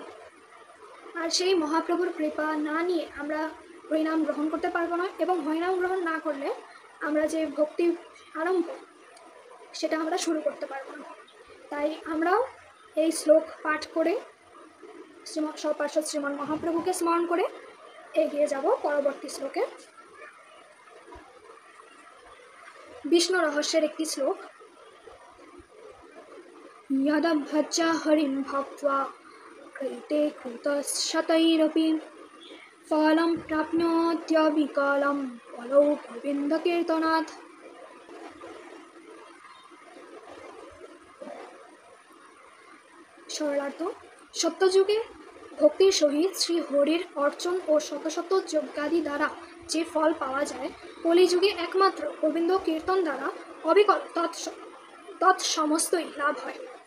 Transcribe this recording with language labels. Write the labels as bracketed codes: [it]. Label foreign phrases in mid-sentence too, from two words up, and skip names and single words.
[bn] আর সেই মহাপ্রভুর কৃপা না নিয়ে আমরা হরিনাম গ্রহণ করতে পারবো না, এবং হরিনাম গ্রহণ না করলে আমরা যে ভক্তি আরম্ভ সেটা আমরা শুরু করতে পারবো না। তাই আমরাও এই শ্লোক পাঠ করে সপার্শ্বদ শ্রীমান মহাপ্রভুকে স্মরণ করে এগিয়ে যাব পরবর্তী শ্লোকে। বিষ্ণু রহস্যের একটি শ্লোক, [sa] यदा भजा हरिं भक्त्वा कृते कृतशतैरपि फलं प्राप्नोत्यविकलं फलौ गोविन्दकीर्तनात्। [bn] সরলার্থ সত্যযুগে ভক্তির সহিত শ্রী হরির অর্চন ও শত শত যজ্ঞাদি দ্বারা যে ফল পাওয়া যায়, কলিযুগে একমাত্র গোবিন্দ কীর্তন দ্বারা অবিকল তৎসমস্তই লাভ হয়।